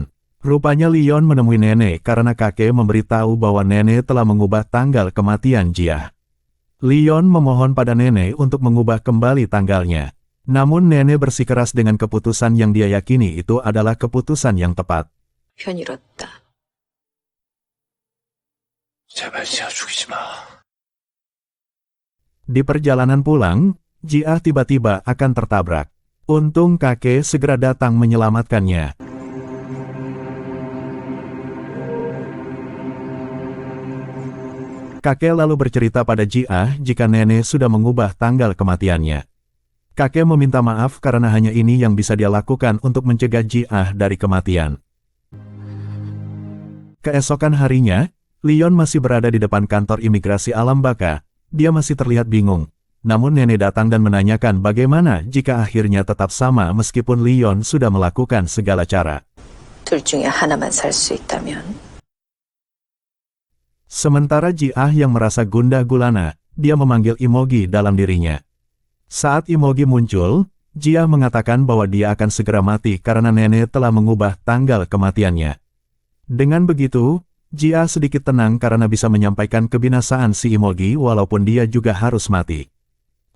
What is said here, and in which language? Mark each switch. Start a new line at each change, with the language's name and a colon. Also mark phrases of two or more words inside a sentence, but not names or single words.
Indonesian: Rupanya Leon menemui nenek karena kakek memberitahu bahwa nenek telah mengubah tanggal kematian Ji-ah. Leon memohon pada nenek untuk mengubah kembali tanggalnya. Namun nenek bersikeras dengan keputusan yang dia yakini itu adalah keputusan yang tepat.
Korean: 편 잃었다. 제발 지아 죽이지 마.
Indonesian: Di perjalanan pulang, Ji-ah tiba-tiba akan tertabrak. Untung kakek segera datang menyelamatkannya. Kakek lalu bercerita pada Ji-ah jika nenek sudah mengubah tanggal kematiannya. Kakek meminta maaf karena hanya ini yang bisa dia lakukan untuk mencegah Ji-ah dari kematian. Keesokan harinya, Leon masih berada di depan kantor imigrasi Alam Baka. Dia masih terlihat bingung. Namun nenek datang dan menanyakan bagaimana jika akhirnya tetap sama meskipun Leon sudah melakukan segala cara.
Korean: 둘 중에 하나만 살 수 있다면
Indonesian: Sementara Ji-ah yang merasa gundah gulana, dia memanggil Imogi dalam dirinya. Saat Imogi muncul, Ji-ah mengatakan bahwa dia akan segera mati karena nenek telah mengubah tanggal kematiannya. Dengan begitu, Ji-ah sedikit tenang karena bisa menyampaikan kebinasaan si Imogi walaupun dia juga harus mati.